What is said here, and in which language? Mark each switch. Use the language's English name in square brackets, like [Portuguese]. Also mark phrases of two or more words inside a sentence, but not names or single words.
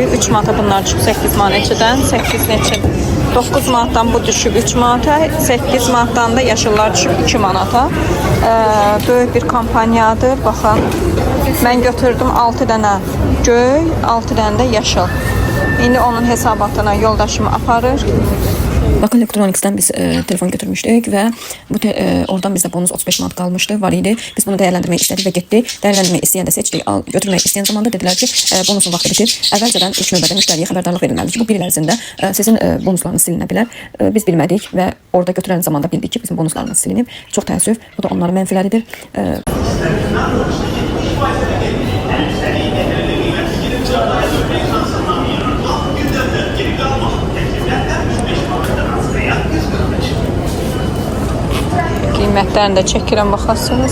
[Azerbaijani] 3 manata bunlar düşüb 8 manatçıdan, 8 neçə. 9 manatdan bu düşüb 3 manata, 8 manatdan da yaşıllar düşüb 2 manata. Böyük bir kampaniyadır. Baxın, mən götürdüm 6 dənə göy, 6 dənə də yaşıl. İndi onun hesabatına yoldaşımı aparır. [Turkish] Baku Electronics'ten biz telefon götürmüştük ve oradan bizde bonus 35 manat kalmıştı, var idi. Biz bunu değerlendirmeyi istedik ve gitti. Değerlendirmeyi isteyen de seçtik. Götürmeyi isteyen zaman da dediler ki bonusun vaxtı bitir. [Azerbaijani] Əvvəlcədən ilk növbədə müştəriyə xəbərdarlıq verilməlidir ki, bu bir il ərzində sizin bonuslarınız silinə bilər. Biz bilmədik və orada götürən zaman da bildik ki, bizim bonuslarımız silinib. Çox təəssüf. Bu da onların mənfiləridir. Qiymətlərini də çəkirəm, baxarsınız.